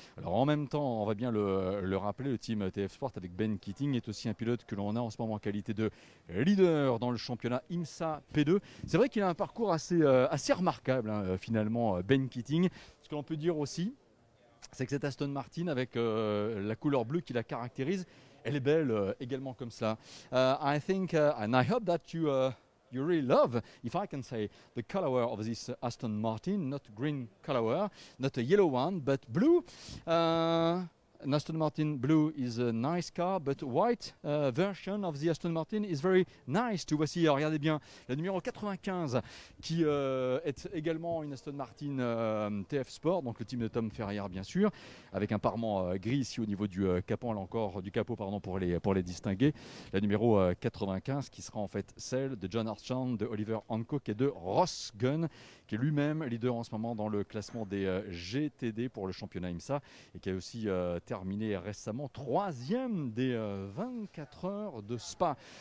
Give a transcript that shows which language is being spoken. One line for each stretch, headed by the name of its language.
French: Alors en même temps, on va bien le rappeler, le team TF Sport avec Ben Keating est aussi un pilote que l'on a en ce moment en qualité de leader dans le championnat IMSA P2. C'est vrai qu'il a un parcours assez remarquable hein, finalement, Ben Keating. Ce que l'on peut dire aussi, c'est que cette Aston Martin avec la couleur bleue qui la caractérise, elle est belle également comme ça.
English: I think and I hope that you really love, if I can say, the color of this Aston Martin, not green color, not a yellow one, but blue. An Aston Martin blue is a nice car, but white version of the Aston Martin is very nice too.
French: Voici, regardez bien, la numéro 95 qui est également une Aston Martin TF Sport, donc le team de Tom Ferrier bien sûr, avec un parement gris ici au niveau du capot, là encore du capot pardon, pour les distinguer. La numéro 95 qui sera en fait celle de John Hartshorne, de Oliver Hancock et de Ross Gunn, qui est lui-même leader en ce moment dans le classement des GTD pour le championnat IMSA, et qui a aussi terminé récemment 3e des 24 heures de Spa.